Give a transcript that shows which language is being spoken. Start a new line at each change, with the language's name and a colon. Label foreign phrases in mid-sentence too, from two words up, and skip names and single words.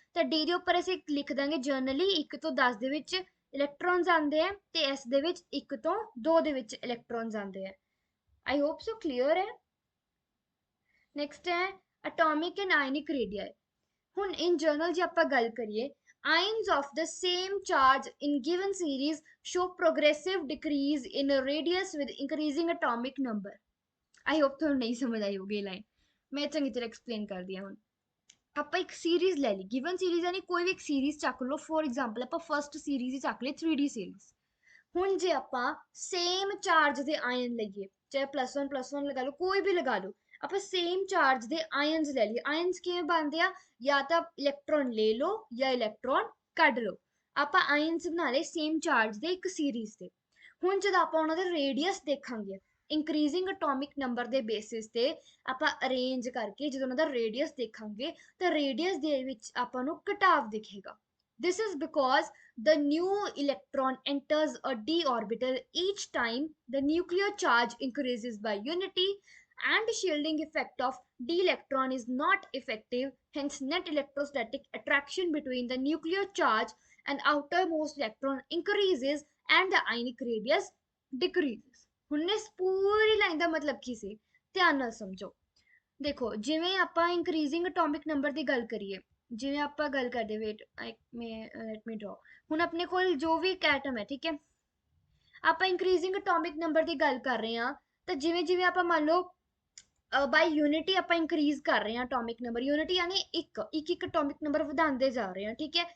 Punjabi: ਤਾਂ ਡੀ ਦੇ ਉੱਪਰ ਅਸੀਂ ਲਿਖ ਦਾਂਗੇ ਜਨਰਲੀ 1 ਤੋਂ 10 ਦੇ ਵਿੱਚ ਇਲੈਕਟ੍ਰੋਨਸ ਆਉਂਦੇ ਆ, ਤੇ ਐਸ ਦੇ ਵਿੱਚ 1 ਤੋਂ 2 ਦੇ ਵਿੱਚ ਇਲੈਕਟ੍ਰੋਨਸ ਆਉਂਦੇ ਆ।
English: I hope so clear ਹੈ। ਨੈਕਸਟ ਹੈ atomic and ionic radii. ਹੁਣ in general
Punjabi: ਜੇ ਆਪਾਂ ਗੱਲ ਕਰੀਏ,
English: ions of the same charge in given series show progressive decrease in radius with increasing atomic number। I hope
Punjabi: ਤੁਹਾਨੂੰ ਨਹੀਂ ਸਮਝ ਆਈ ਹੋਗੀ ਲਾਈਨ, ਮੈਂ ਚੰਗੀ ਤਰ੍ਹਾਂ ਐਕਸਪਲੇਨ ਕਰਦੀ ਹਾਂ। ਹੁਣ ਆਪਾਂ ਇੱਕ ਸੀਰੀਜ਼ ਲੈ ਲਈ,
English: given series
Punjabi: ਯਾਨੀ ਕੋਈ ਵੀ ਇੱਕ ਸੀਰੀਜ਼ ਚੱਕ ਲਓ।
English: for example
Punjabi: ਆਪਾਂ
English: first series
Punjabi: ਹੀ ਚੱਕ ਲਈ 3D ਸੀਰੀਜ਼। ਹੁਣ ਜੇ ਆਪਾਂ
English: same charge
Punjabi: ਦੇ ਆਇਨ ਲਈਏ, ਚਾਹੇ +1 ਲਗਾ ਲਓ, ਕੋਈ ਵੀ ਲਗਾ ਲਓ, ਆਪਾਂ
English: same charge
Punjabi: ਦੇ ਆਇਨਸ ਲੈ ਲਈਏ। ਆਇਨਸ ਕਿਵੇਂ ਬਣਦੇ ਆ, ਜਾਂ ਤਾਂ ਇਲੈਕਟ੍ਰੋਨ ਲੈ ਲਓ ਜਾਂ ਇਲੈਕਟ੍ਰੋਨ ਕੱਢ ਲਓ। ਆਪਾਂ ਆਇਨਸ ਬਣਾ ਲਏ
English: same charge
Punjabi: ਦੇ ਇੱਕ ਸੀਰੀਜ਼ ਦੇ। ਹੁਣ ਜਦੋਂ ਆਪਾਂ ਉਹਨਾਂ ਦੇ ਰੇਡੀਅਸ ਦੇਖਾਂਗੇ,
English: increasing atomic number
Punjabi: ਦੇ ਬੇਸਿਸ ਤੇ ਆਪਾਂ ਅਰੇਂਜ ਕਰਕੇ ਜਦੋਂ ਉਹਨਾਂ ਦਾ ਰੇਡੀਅਸ ਦੇਖਾਂਗੇ, ਤਾਂ ਰੇਡੀਅਸ ਦੇ ਵਿੱਚ ਆਪਾਂ ਨੂੰ ਘਟਾਵ ਦਿਖੇਗਾ।
English: This is because the new electron enters a d orbital each time the nuclear charge increases by unity, and the shielding effect of d electron is not effective. Hence net electrostatic attraction between the nuclear charge and outermost electron increases and the ionic radius decreases।
Punjabi: ਹੁਣ ਇਸ ਪੂਰੀ ਲਾਈਨ ਦਾ ਮਤਲਬ ਕੀ ਸੀ, ਧਿਆਨ ਨਾਲ ਸਮਝੋ। ਦੇਖੋ ਜਿਵੇਂ ਆਪਾਂ
English: increasing atomic number
Punjabi: ਦੀ ਗੱਲ ਕਰੀਏ, ਜਿਵੇਂ ਆਪਾਂ ਗੱਲ ਕਰਦੇ,
English: wait let me draw.
Punjabi: ਹੁਣ ਆਪਣੇ ਕੋਲ ਜੋ ਵੀ ਇੱਕ ਐਟਮ ਹੈ, ਠੀਕ ਹੈ, ਆਪਾਂ
English: increasing atomic number
Punjabi: ਦੀ ਗੱਲ ਕਰ ਰਹੇ ਹਾਂ, ਤਾਂ ਜਿਵੇਂ ਜਿਵੇਂ ਆਪਾਂ ਮੰਨ ਲਓ
English: by unity
Punjabi: ਆਪਾਂ ਇੰਕਰੀਜ਼ ਕਰ ਰਹੇ ਹਾਂ
English: atomic number,
Punjabi: ਯੂਨਿਟੀ ਯਾਨੀ ਇੱਕ
English: atomic number
Punjabi: ਵਧਾਉਂਦੇ ਜਾ ਰਹੇ ਹਾਂ, ਠੀਕ ਹੈ।